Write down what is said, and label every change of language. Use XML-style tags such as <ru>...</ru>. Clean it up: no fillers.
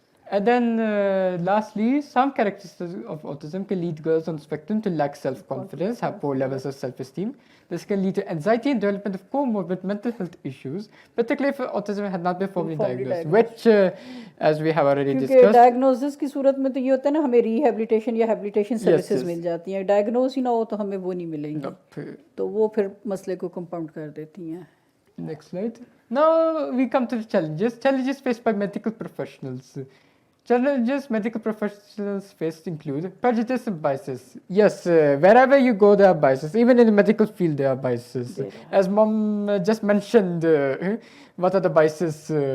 <en>And then lastly, some characteristics of autism can lead girls on the spectrum to lack self-confidence, have poor levels of self-esteem. This can lead to anxiety and development of comorbid mental health issues, particularly if autism had not been formally diagnosed, which, as we have already</en> <hi>क्योंकि</hi> <en>discussed,</en> <hi>diagnosis की सूरत में तो ये होता है ना, हमें rehabilitation या हेबिलिटेशन सर्विसेज</hi> <en>yes.</en> <hi>मिल जाती हैं, डायग्नोस ही ना हो तो हमें वो नहीं मिलेंगी,</hi> <en>nope.</en> <hi>तो वो फिर मसले को कंपाउंड कर देती हैं.</hi> <en>Next slide. Now we come to the challenges. Challenges faced by medical professionals. Challenges medical professionals face include prejudice and biases. Yes, wherever you go, there are biases. Even in the medical field, there are biases. As Mom just mentioned, what are the biases?</en>